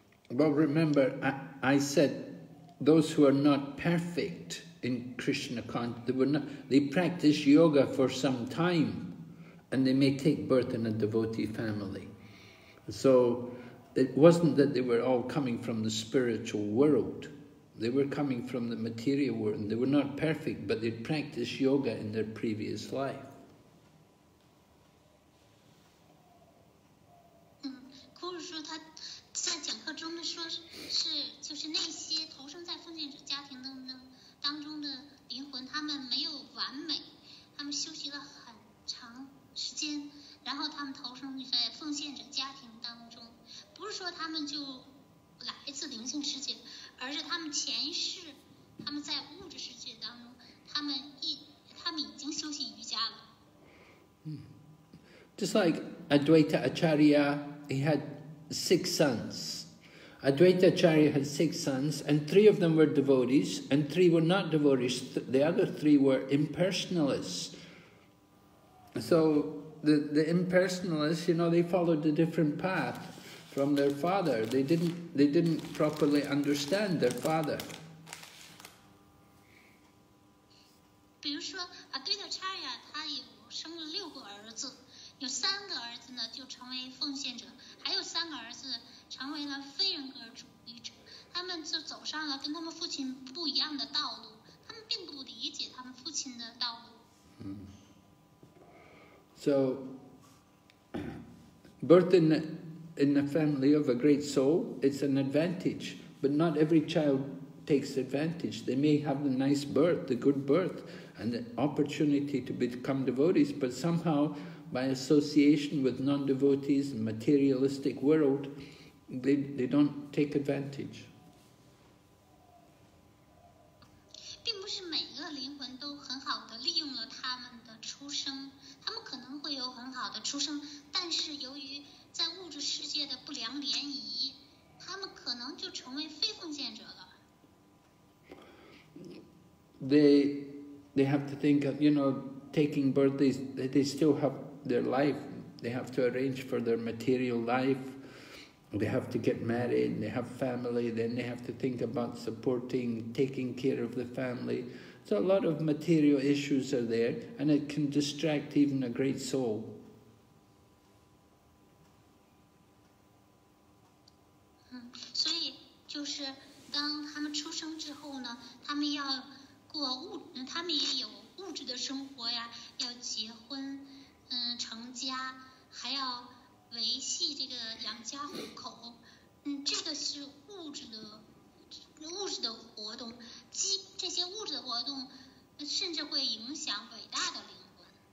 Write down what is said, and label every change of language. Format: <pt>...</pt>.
<en>Well, remember, I said those who are not perfect in Krishna consciousness, they practice yoga for some time, and they may take birth in a devotee family. So it wasn't that they were all coming from the spiritual world. They were coming from the material world. They were not perfect, but they practiced yoga in their previous life.</en> <zh>库鲁说他在讲课中呢说就是那些投生在奉献者家庭当中的灵魂，他们没有完美，他们修习了很长时间，然后他们投生在奉献者家庭当中，不是说他们就来自灵性世界，而是他们前一世，他们在物质世界当中，他们已经修习瑜伽了。</zh> <en>Just like Advaita Acharya, he had 6 sons. Advaita Acharya had 6 sons, and 3 of them were devotees, and 3 were not devotees. The other 3 were impersonalists. So the impersonalists, they followed a different path from their father. They didn't properly understand their father.</en> <zh>比如说Advaita Acharya，他生了6个儿子，有3个儿子呢就成为奉献者，还有3个儿子成为了非人格主义者。他们就走上了跟他们父亲不一样的道路，他们并不理解他们父亲的道路。</zh> <en>So, birth in the family of a great soul, it's an advantage, but not every child takes advantage. They may have the nice birth, the good birth, and the opportunity to become devotees, but somehow, by association with non-devotees and materialistic world, they don't take advantage.</en> <zh>并不是每个灵魂都很好的利用了他们的出生，他们可能会有很好的出生，但是由于在物质世界的不良联谊，他们可能就成为非奉献者了。</zh> <en>They have to think of, taking birth, they still have their life. They have to arrange for their material life. They have to get married, they have family, then they have to think about supporting, taking care of the family. So a lot of material issues are there, and it can distract even a great soul.</en> <zh>所以就是当他们出生之后呢，他们要他们也有物质的生活呀，要结婚，成家，还要维系这个养家糊口，这个是物质的活动，这些物质的活动，甚至会影响伟大的灵魂。</zh>